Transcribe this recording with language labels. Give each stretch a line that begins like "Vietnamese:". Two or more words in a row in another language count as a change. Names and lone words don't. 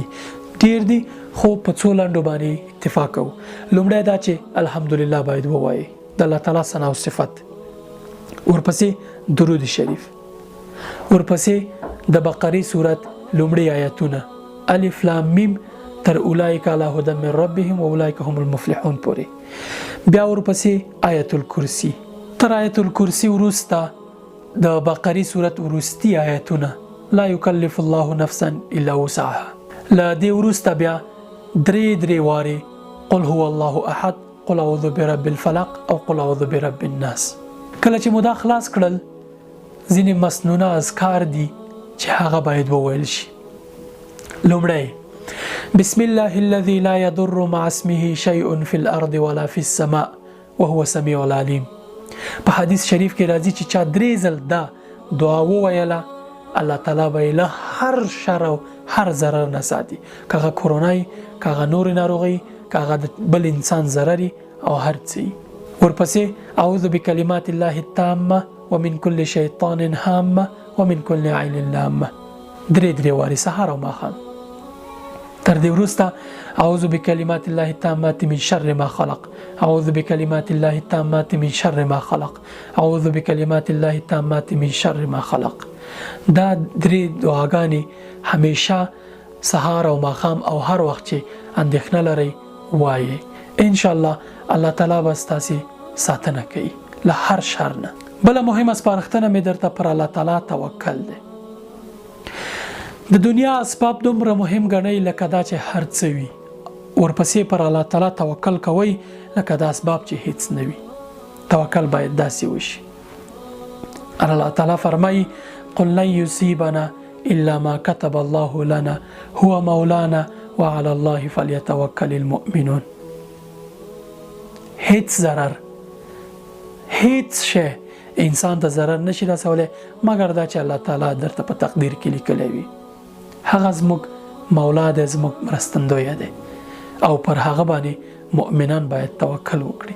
Pashto: ډیر دي، خو په څو لنډو باندې اتفاق کوو. لومړی دا چې الحمدلله باید ووایي، د الله تعالی ثنا او صفت. ورپسې درود شریف. ورپسې د بقره سورت لومړی آیتونه
Arabic: الف لام میم
Pashto: تر
Arabic: اولئک علی هدی من ربهم واولئک هم المفلحون
Pashto: پورې. بیا ورپسې آیت الکرسی. تر آیت الکرسی وروسته د بقره سورت وروستي آیتونه
Arabic: لا یکلف الله نفسا الا وسعها.
Pashto: لا دې وروسته بیا درې وارې
Arabic: قل هو الله احد، قل اعوذ برب الفلق
Pashto: او
Arabic: قل اعوذ برب الناس.
Pashto: کله چې مو دا خلاص کړل، ځینې مسنونه اذکار دي چې هغه باید وویل شي.
Arabic: لومړی بسم الله الذي لا يضر مع اسمه شيء في الارض ولا في السماء وهو السميع العليم.
Pashto: په حدیث شریف کې راځي چې چا درې ځل دا دعا وویله الله تعالی به له هر شر او هر ضرر نه ساتي، کاغه کورونای، کاغه نور ناروغي، کاغه بل انسان ضرري او هر څه.
Arabic: ورپسې اعوذ بکلمات الله التامه ومن كل شیطان هامه ومن كل عین لامه.
Pashto: درې وارې سهار او ماښام. تر دې وروسته
Arabic: اعوذ بکلمات الله التامات من شر ما خلق، اعوذ بکلمات الله التامات من شر ما خلق، اعوذ بکلمات الله التامات من شر ما خلق.
Pashto: دا درې دعاګانې همیشه سهار او ماښام او هر وخت چې اندېښنه لرئ وایي.
Arabic: ان شاء الله
Pashto: الله تعالی به ستاسې ساتنه کوي له هر شر نه. بله مهمه سپارښتنه مې درته پر الله تعالی توکل دی. د دنیا اسباب دومره مهم ګڼئ لکه دا چې هر څه وي، ورپسې پر الله تعالی توکل کوئ لکه دا اسباب چې هیڅ نه وي. توکل باید داسې وشي. الله تعالی فرمایي
Arabic: قل لن يصيبنا الا ما كتب الله لنا هو مولانا وعلى الله فليتوكل المؤمنون.
Pashto: هیڅ ضرر، هیڅ شی انسان ته ضرر نشي رسولی مګر دا چې الله تعالی درته په تقدیر کې لیکلی وي. هغه زموږ مولا دی، زموږ مرستندویه دی او پر هغه باندې مؤمنان باید توکل وکړي.